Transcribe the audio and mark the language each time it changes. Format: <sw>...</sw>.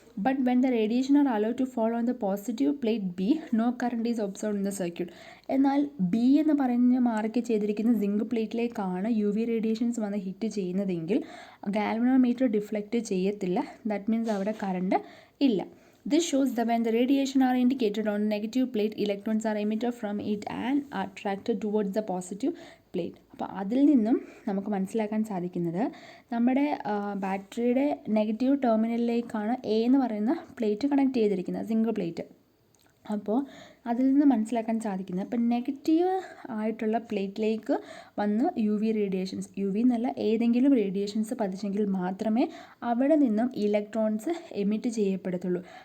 <en>But when the radiation are allowed to fall on the positive plate B, no current is observed in the circuit.</en> <ml>എന്നാൽ B എന്ന് പറഞ്ഞ് mark ചെയ്തിരിക്കുന്ന zinc പ്ലേറ്റിലേക്കാണ് U V radiations വന്ന് hit ചെയ്യുന്നതെങ്കിൽ galvanometer deflect ചെയ്യത്തില്ല.</ml> <en>that means</en> <ml>അവിടെ current ഇല്ല.</ml> <en>This shows that when the radiation are indicated on negative plate, electrons are emitted from it and attracted towards the positive plate.</en> <ml>അപ്പോൾ അതിൽ നിന്നും നമുക്ക് മനസ്സിലാക്കാൻ സാധിക്കുന്നത് നമ്മുടെ ബാറ്ററിയുടെ നെഗറ്റീവ് ടെർമിനലിലേക്കാണ് എ എന്ന് പറയുന്ന പ്ലേറ്റ് കണക്ട് ചെയ്തിരിക്കുന്നത്, സിംഗിൾ പ്ലേറ്റ്. അപ്പോൾ അതിൽ നിന്ന് മനസ്സിലാക്കാൻ സാധിക്കുന്നത് ഇപ്പം നെഗറ്റീവ് ആയിട്ടുള്ള പ്ലേറ്റിലേക്ക് വന്ന് U V radiations, U V എന്നല്ല ഏതെങ്കിലും റേഡിയേഷൻസ് പതിച്ചെങ്കിൽ മാത്രമേ അവിടെ നിന്നും ഇലക്ട്രോൺസ് എമിറ്റ് ചെയ്യപ്പെടത്തുള്ളൂ.</ml>